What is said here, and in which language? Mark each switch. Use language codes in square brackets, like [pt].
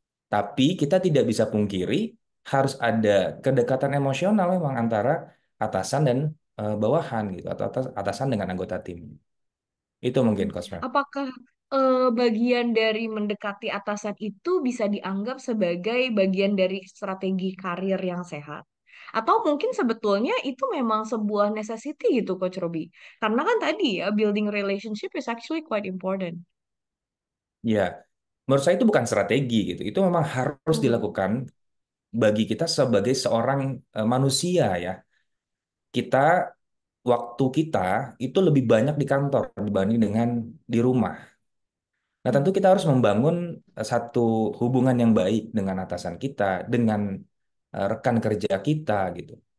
[id] Tapi kita tidak bisa pungkiri harus ada kedekatan emosional memang antara atasan dan bawahan gitu, atau atasan dengan anggota tim. Itu mungkin Coach Mel. Apakah bagian dari mendekati atasan itu bisa dianggap sebagai bagian dari strategi karir yang sehat? Atau mungkin sebetulnya itu memang sebuah necessity gitu, Coach Robi? Karena kan tadi ya, [en] building relationship is actually quite important. [id] Ya, menurut saya itu bukan strategi gitu. Itu memang harus Hmm. dilakukan bagi kita sebagai seorang manusia ya. Kita waktu kita itu lebih banyak di kantor dibanding dengan di rumah. Nah, tentu kita harus membangun satu hubungan yang baik dengan atasan kita, dengan rekan kerja kita gitu.